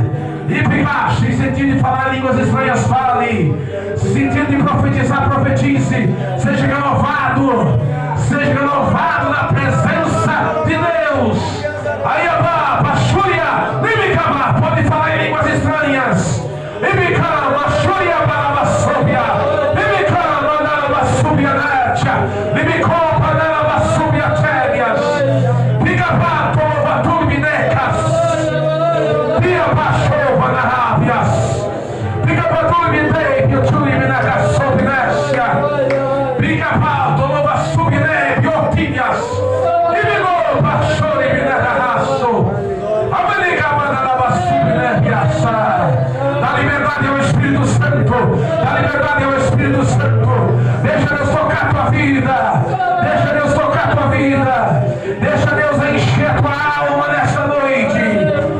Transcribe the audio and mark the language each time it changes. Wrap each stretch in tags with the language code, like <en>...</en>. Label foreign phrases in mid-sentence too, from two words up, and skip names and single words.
<pt>E picache, em sentido de falar línguas estranhas, fale. Sentido de profetizar, profetize. Seja renovado. Seja renovado na presença de Deus. Aí abá, pachúria, limicama, pode falar em línguas estranhas. Limicama, pachúria, barabassobia. Limicama, barabassobia, natia. Limicoma, barabassobia, térias. Pigabá, tova, turbinecas. Pia, pachova, narábias. Pigabá, turbinei, piuturimina, sobinéssia. Pigabá, tova, subinei, biotíneas. Limicou, pachúria, dá liberdade ao Espírito Santo. Dá liberdade ao Espírito Santo. Deixa Deus tocar a tua vida. Deixa Deus tocar a tua vida. Deixa Deus encher a tua alma nessa noite.</pt>